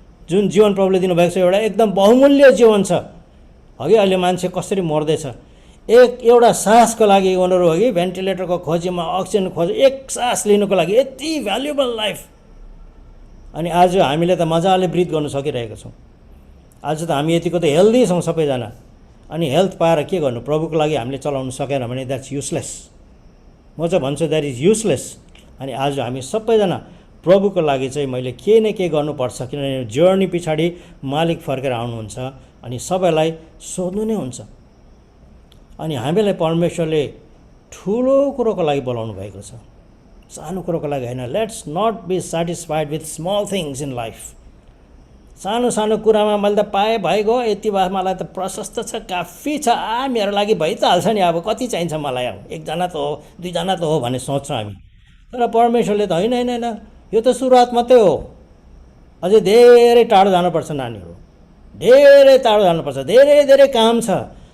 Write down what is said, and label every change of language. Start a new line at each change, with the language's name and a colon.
Nepali: जुन जीवन प्रभुले दिनुभएको छ एउटा एकदम बहुमूल्य जीवन छ। अघि अहिले मान्छे कसरी मर्दैछ, एउटा सासको लागि उनीहरू अघि भेन्टिलेटरको खोजीमा, अक्सिजन खोजी, एक सास लिनुको लागि यति भ्यालुएबल लाइफ। अनि आज हामीले त मजाले ब्रिथ गर्न सकिरहेका छौँ। आज त हामी यतिको त हेल्दी छौँ सबैजना। अनि हेल्थ पाएर के गर्नु, प्रभुको लागि हामीले चलाउनु सकेन भने
English: That's useless.
Nepali: म चाहिँ भन्छु
English: That is useless.
Nepali: अनि आज हामी सबैजना प्रभुको लागि चाहिँ मैले के न के गर्नुपर्छ, किनभने जर्नी पछाडि मालिक फर्केर आउनुहुन्छ अनि सबैलाई सोध्नु नै हुन्छ। अनि हामीलाई परमेश्वरले ठुलो कुरोको लागि बोलाउनु भएको छ, सानो कुरोको लागि होइन।
English: Let's not be satisfied with small things in life.
Nepali: सानो सानो कुरामा मैले त पाएँ भइगयो, यति भए मलाई त प्रशस्त छ, काफी छ, मेरो लागि भइ त हाल्छ नि, अब कति चाहिन्छ मलाई, अब एकजना त हो, दुईजना त हो भन्ने सोच्छौँ हामी। तर परमेश्वरले त होइन होइन होइन, यो त सुरुवात मात्रै हो, अझै धेरै टाढो जानुपर्छ नानीहरू, धेरै टाढो जानुपर्छ, धेरै धेरै काम छ।